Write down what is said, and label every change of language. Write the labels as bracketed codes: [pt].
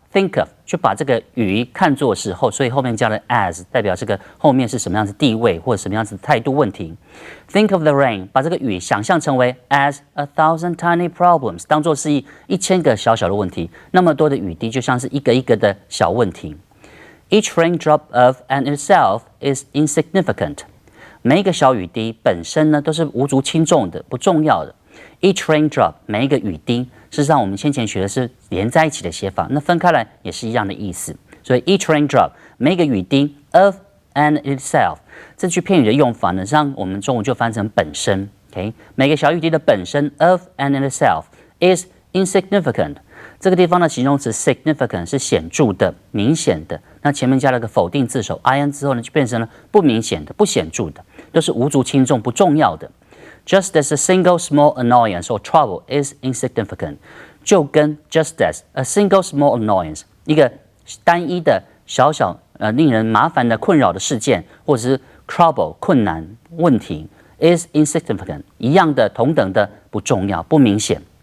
[en] think of [zh] 就把这个鱼看作是所以后面加了 as， 代表这个后面是什么样子地位或者什么样子态度问题。 [en] Think of the rain， [zh] 把这个雨想象成为 [en] as 1,000 tiny problems， [zh] 当作是1000个小小的问题，那么多的雨滴就像是一个一个的小问题。 [en] Each raindrop of and itself is insignificant。 [zh] 每一个小雨滴本身呢都是无足轻重的，不重要的。 [en] Each raindrop， [zh] 每一个雨滴，事实上我们先前学的是连在一起的写法，那分开来也是一样的意思。所以 [en] each raindrop， [zh] 每一个雨滴 [en] of and itself， [zh] 这句片语的用法呢，让我们中文就翻成本身。 OK， 每个小雨滴的本身 [en] of and itself is insignificant。 [zh] 这个地方的形容词 significant 是显著的、明显的，那前面加了个否定字首 in 之后呢，就变成了不明显的、不显著的，都是无足轻重、不重要的。 [en] Just as a single small annoyance or trouble is insignificant， [zh] 就跟 [en] just as a single small annoyance [zh] 一个单一的小小令人麻烦的困扰的事件，或者是 trouble 困难问题 [en] is insignificant [zh] 一样的同等的不重要不明显。